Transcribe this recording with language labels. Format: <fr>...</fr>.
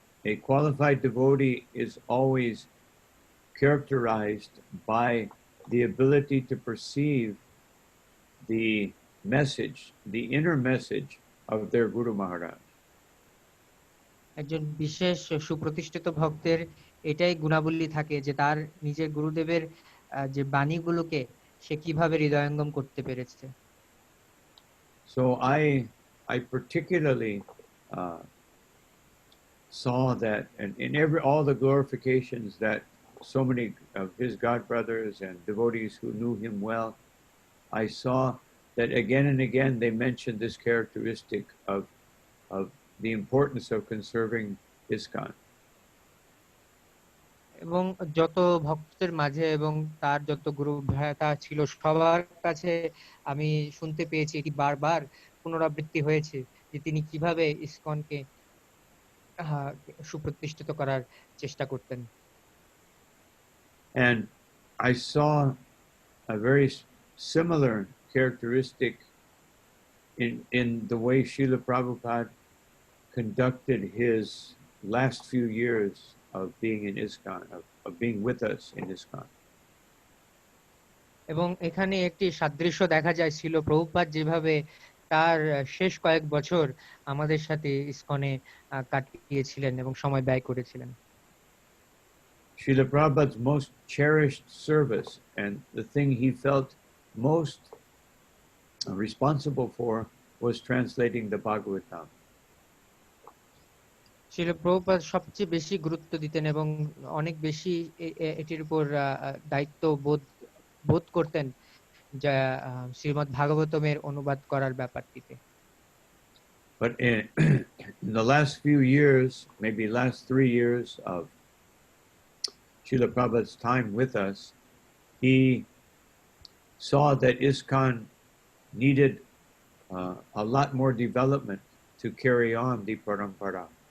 <en>A qualified devotee is always characterized by the ability to perceive the message, the inner message of their Guru Maharaj.</en> <bn>একজন বিশেষ সুপ্রতিষ্ঠিত ভক্তের এটাই গুণাবলী থাকে যে তার নিজের গুরুদেবের যে বাণীগুলোকে সে কিভাবে হৃদয়ঙ্গম করতে পেরেছে।</bn> <en>So I particularly saw that, and in all the glorifications that so many of his god brothers and devotees who knew him well, I saw that again and again they mentioned this characteristic of the importance of conserving ISKCON.</en> <bn>এবং যত ভক্তদের মাঝে এবং তার যত গুরু ভ্রাতা ছিল সবার কাছে আমি শুনতে পেয়েছি, এটি বারবার পুনরাবৃত্তি হয়েছে যে তিনি কিভাবে ইসকনকে সুপ্রতিষ্ঠিত করার চেষ্টা করতেন।</bn> <en>And I saw a very similar characteristic in the way Srila Prabhupada conducted his last few years of being in ISKCON, of being with us in ISKCON.</en> <bn>এবং এখানে একটি সাদৃশ্য দেখা যায় শ্রীল প্রভুপাদ যেভাবে তার শেষ কয়েক বছর আমাদের সাথে ইসকনে কাটিয়েছিলেন এবং সময় ব্যয় করেছিলেন।</bn> <en>Srila Prabhupada's most cherished service and the thing he felt most responsible for was translating the Bhagavatam.</en> <bn>Srila Prabhupada সবচেয়ে বেশি গুরুত্ব দিতেন এবং অনেক বেশি এটির উপর দায়িত্ব বোধ করতেন যা শ্রীমদ্ ভাগবতমের অনুবাদ করার ব্যাপারটিতে।</bn> <en>But in the last few years, maybe last 3 years of Srila Prabhupada's time with us, he saw that ISKCON needed a lot more development to carry on the parampara.</en>